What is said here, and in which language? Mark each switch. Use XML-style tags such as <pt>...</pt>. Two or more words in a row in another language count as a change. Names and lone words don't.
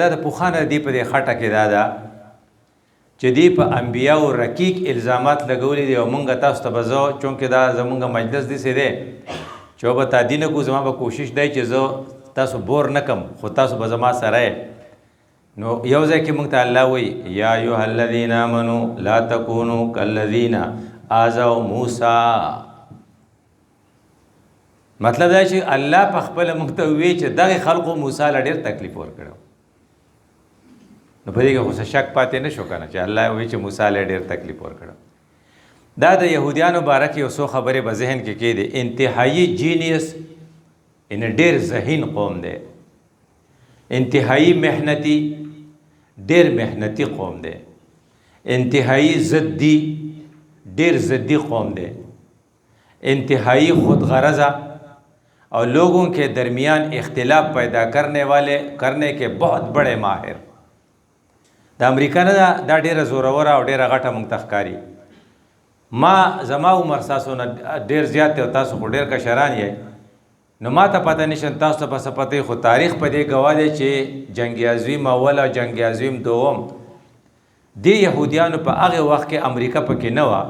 <ps>دا د پوخانه دی په دې خټه کې دا ده چې دی په انبیاو رقیق الزامات لګولي دي او مونږ تاسو ته به زه چونکې دا زمونږ مجلس داسې دی چې به تعدي نه کړو. زما به کوشش دی چې زه تاسو بور نه کم خو تاسو به زما سره یې. نو یو ځای کې مونږ ته الله وایي</ps> <ar>یا ایها الذین آمنوا لا تکونوا کالذین آذوا موسی.</ar> <ps>مطلب دا چې الله په خپله مونږ ته ووایي چې دغې خلقو موسی له ډېر تکلیف ورکړی. نو په دې کې خو څه شک پاتې نه شو که نه چې الله وایي چې موسی له ډېر تکلیف ورکړی. دا د یهودیانو باره کې یو څو خبرې به ذهن کې کېدې. انتهایي جینیس ان ډېر ذهین قوم دی، انتهایی محنتی، ډېر محنتی قوم دی، انتهایی ضدی، ډېر ضدی قوم دی،</ps> <ur>انتہائی خود غرضہ اور لوگوں کے درمیان اختلاف پیدا کرنے کے بہت بڑے ماہر.</ur> <ps>دا امریکا نه دا ډیره زوروره او ډیره غټه مونږ ته ښکاري. ما زما عمر تاسو نه ډیر زیات دی او تاسو خو ډیر کشران یې، نو ما ته پته نشته تاسو ته به څه پته خو تاریخ په دې ګواه دی چې جنگ عظیم اول او جنگ عظیم دوم دې یهودیانو په هغه وخت کې امریکا پکې نه وه.</ps>